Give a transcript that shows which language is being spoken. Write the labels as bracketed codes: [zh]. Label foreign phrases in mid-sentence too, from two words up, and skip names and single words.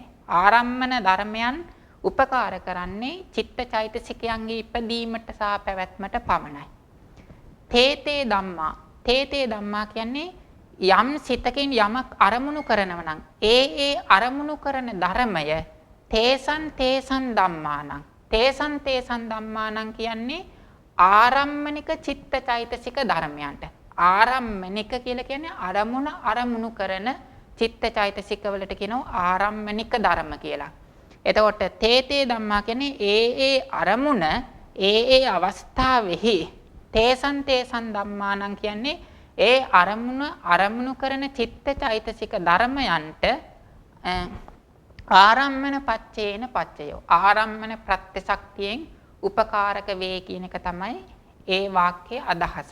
[si] ආරම්මන ධර්මයන් උපකාර කරන්නේ චිත්ත චෛතසිකයන්ගේ ඉපදීමට සහ පැවැත්මට පමණයි. [pi] තේතේ ධම්මා. තේතේ ධම්මා [si] කියන්නේ යම් සිතකින් යමක් අරමුණු කරනව නම් ඒ අරමුණු කරන ධර්මය [pi] තේසන් තේසන් ධම්මානං. තේසන් තේසන් ධම්මානං [si] කියන්නේ ආරම්මනික චිත්ත චෛතසික ධර්මයන්ට. ආරම්මනික කියලා කියන්නේ අරමුණු කරන චිත්ත චෛතසික වලට කියනවා ආරම්මනික ධර්ම කියලා. එතකොට [pi] තේතේ ධම්මා [si] කියන්නේ ඒ අරමුණ ඒ අවස්ථාවෙහි [pi] තේසන් තේසන් ධම්මානං [si] කියන්නේ ඒ අරමුණු කරන චිත්ත චෛතසික ධර්මයන්ට [pi] ආරම්මන පච්චේන පච්චයෝ [si] ආරම්මන ප්‍රත්‍ය ශක්තියෙන් උපකාරක වේ කියන එක තමයි ඒ වාක්‍යයේ අදහස.